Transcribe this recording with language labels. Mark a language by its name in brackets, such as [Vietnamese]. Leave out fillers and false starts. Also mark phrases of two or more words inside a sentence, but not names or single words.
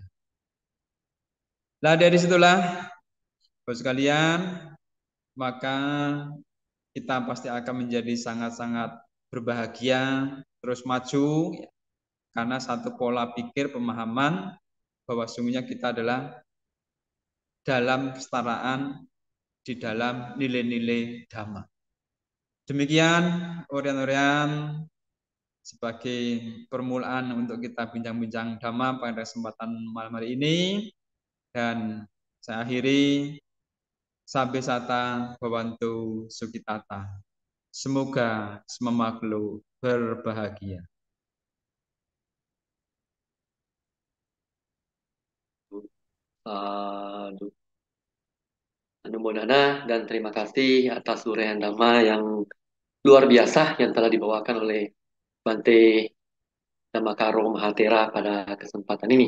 [Indonesian] Nah dari situlah, Bapak sekalian, maka kita pasti akan menjadi sangat-sangat berbahagia, terus maju, karena satu pola pikir, pemahaman bahwa sungguhnya kita adalah dalam kesetaraan di dalam nilai-nilai dhamma. Demikian urian-urian sebagai permulaan untuk kita bincang-bincang dhamma pada kesempatan malam hari ini, dan saya akhiri [Pali] sabe sata bhavantu sukhitata. [Indonesian] Semoga semua makhluk berbahagia. Aduh. Anumodana dan terima kasih atas uraian dhamma yang luar biasa yang telah dibawakan oleh Bante Dhammakaro Mahatera pada kesempatan ini.